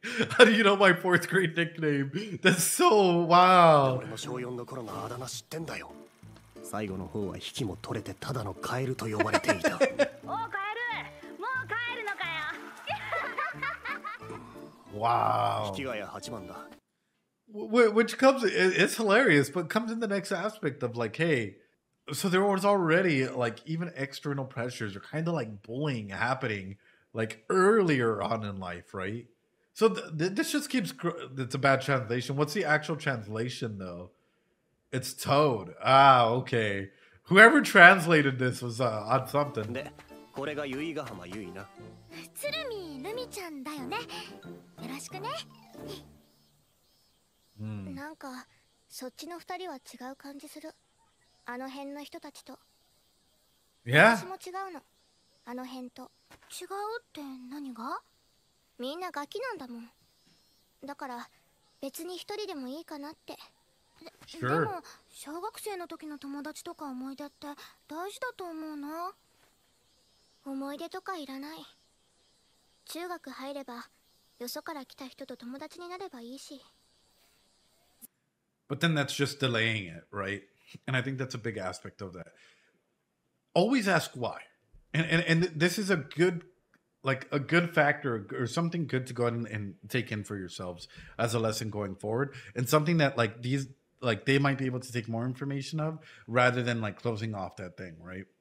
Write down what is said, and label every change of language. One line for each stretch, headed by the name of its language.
English: How do you know my 4th grade nickname? That's so wow.
Japanese: 俺の小4の頃のあだ名知ってんだよ。最後の方は引きも取れてただのカエルと呼ばれていた。おカエル、もう帰るのかよ。 Wow. 引きがや8番だ。
English: Which comes, it's hilarious, but comes in the next aspect of like, hey, so there was already like even external pressures or kind of like bullying happening like earlier on in life, right? So this just keeps, it's a bad translation. What's the actual translation though? It's Toad. Ah, okay. Whoever translated this was on something.
Japanese: で、これが由比ヶ浜由比な。鶴見ルミちゃんだよね。よろしくね。なんかそっちの2人は違う感じする。あの辺の人たちと。
English: Yeah.
Japanese: 私も違うの。あの辺と。違うって何が？みんなガキなんだもん。だから別に一人でもいいかなって。でも小学生の時の友達とか思い出って大事だと思うな。思い出とかいらない。中学入ればよそから来た人と友達になればいいし。
English: But then that's just delaying it, right? And I think that's a big aspect of that. Always ask why. And this is a good, like a good factor or something good to go ahead and take in for yourselves as a lesson going forward. And something that like these, like they might be able to take more information of rather than like closing off that thing, right?